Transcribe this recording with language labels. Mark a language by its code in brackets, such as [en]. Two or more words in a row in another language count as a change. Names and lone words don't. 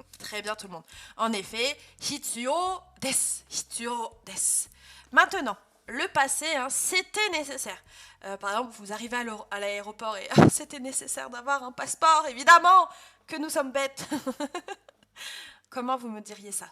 [fr] très bien tout le monde. En effet, [ja] hitsuyo desu, hitsuyo desu. [fr] Maintenant, le passé, hein, c'était nécessaire. Par exemple, vous arrivez à l'aéroport et c'était nécessaire d'avoir un passeport, évidemment que nous sommes bêtes. Comment vous me diriez ça?